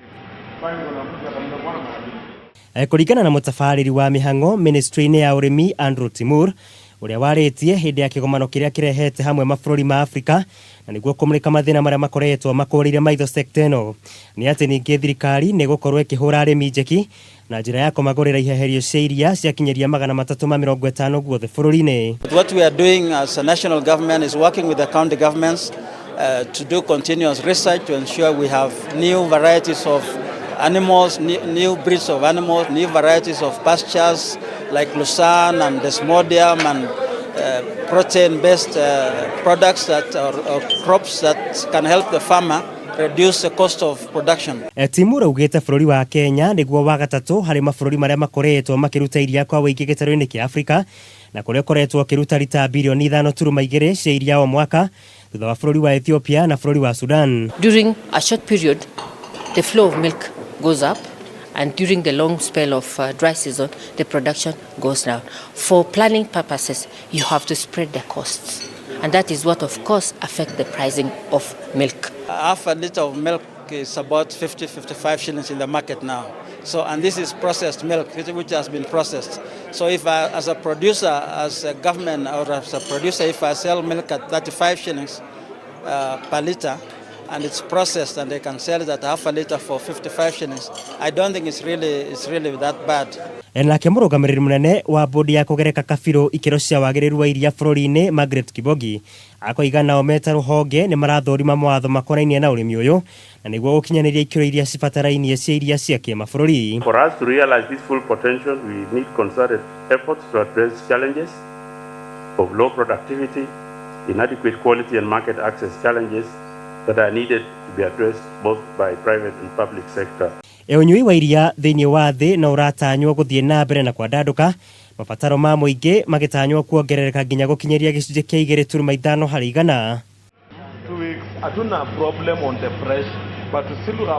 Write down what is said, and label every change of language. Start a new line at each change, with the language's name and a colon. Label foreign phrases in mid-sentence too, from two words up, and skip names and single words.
Kikuyu: Kũringana na Mutabariri wa mihang'o ministri-ini ya Urimi Andrew Tiumur, uria warĩtie hĩndĩ ya kĩgomano kĩrĩa kĩrehete hamwe mabũrũri ma Afrika na nĩguo kũmũrĩka mathĩna marĩa makoretwo makũrĩire maitho sector ĩno, nĩ atĩ ningĩ thirikari nĩ gũkorwo ĩkĩhũra arimi njeki na njĩra ya kũmagũrĩra iheherio cia iria ciakinyeria 350 guothe bũrũri-inĩ.
English: What we are doing as a national government is working with the county governments to do continuous research to ensure we have new varieties of animals, new breeds of animals, new varieties of pastures like Lucerne and Desmodium and protein-based products that or crops that can help the farmer reduce the cost of production.
Kikuyu: Tiumur augite bũrũri wa Kenya nĩguo wa gatatũ harĩ mabũrũri marĩa makoretwo makĩruta iria kwa wĩingĩ gĩtarũ-inĩ kĩa Afrika na kũrĩa koretwo kĩruta lita bilioni 5.2 cia iria o mwaka thutha wa bũrũri wa Ethiopia na bũrũri wa Sudan.
English: During a short period, the flow of milk goes up, and during the long spell of dry season, the production goes down. For planning purposes, you have to spread the costs, and that is what, of course, affects the pricing of milk. Half a liter of milk is about 50-55 shillings in the market now. So, and this is processed milk, which has been processed. So if I, as a producer, as a government, or as a producer, if I sell milk at 35 shillings per liter, and it's processed and they can sell it at half a liter for 55 shillings, I don't think it's really that bad.
Kikuyu: Nake mũrũgamĩrĩri mũnene wa bodi ya kũgereka kabirũ ikĩro cia wagĩrĩru wa iria bũrũri-inĩ Margaret Kibogi akoiga nao meta rũhonge nĩ marathũrima mawatho makonainie na ũrĩmi ũyũ na nĩguo gũkinyanĩria ikĩro iria cibatarainie cia iria cia kĩmabũrũri.
English: For us to realize this full potential, we need concerted efforts to address challenges of low productivity, inadequate quality and market access challenges that are needed to be addressed both by private and public sector.
Kikuyu: Ũnyui wa iria thĩinĩ wa thĩ na ũratanywo gũthiĩ na mbere na kwandandũka, mabataro ma mũingĩ magĩtanywo kuongerereka nginya gũkinyeria gĩcunjĩ kĩa 2.5 harĩ igana.
English: Hatuna problem on the fresh, but still